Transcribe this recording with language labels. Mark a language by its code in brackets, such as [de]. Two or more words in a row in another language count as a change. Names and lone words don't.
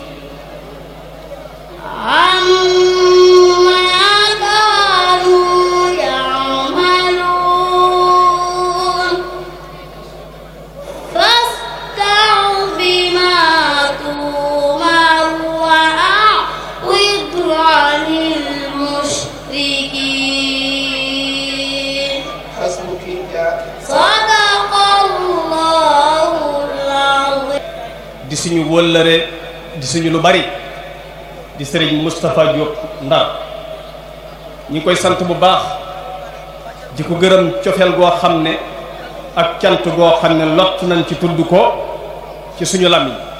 [ar] عما كانوا يعملون فاستع بما تؤمر وأعرض عن المشركين صدق الله العظيم [wo] di suñu wëllëre di suñu lu bari di sëriñ Moustapha Diop Ndar ñi ngi koy sant bu baax di ko gërëm cofeel goo xam ne ak cant goo xam ne lott nañ ci tudd ko ci suñu làmmiñ